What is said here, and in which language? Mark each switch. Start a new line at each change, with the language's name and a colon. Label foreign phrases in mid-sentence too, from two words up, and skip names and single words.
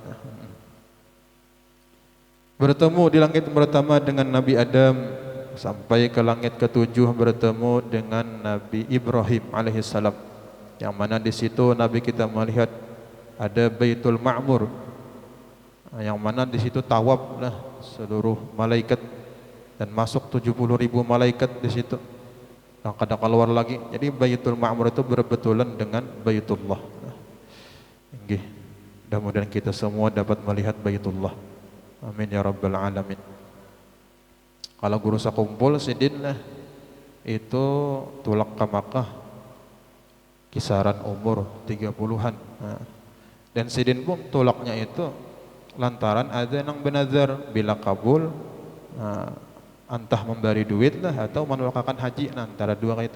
Indonesian: Bertemu di langit pertama dengan Nabi Adam, sampai ke langit ke-7 bertemu dengan Nabi Ibrahim alaihissalam, yang mana di situ Nabi kita melihat ada Baitul Ma'mur, yang mana di situ tawaf lah seluruh malaikat dan masuk 70.000 malaikat di situ. Yang kadang keluar lagi. Jadi Baitul Ma'mur itu berbetulan dengan Baitullah. Mudah-mudahan kita semua dapat melihat Baitullah.
Arabic: آمين يا رب العالمين.
Banjar: Kalau guru sakumpul sidin lah itu tulak ke Makkah kisaran umur 30-an. Dan sidin pun tulaknya itu lantaran ada yang benazar, bila kabul entah memberi duit lah atau menolakkan haji, antara dua kita.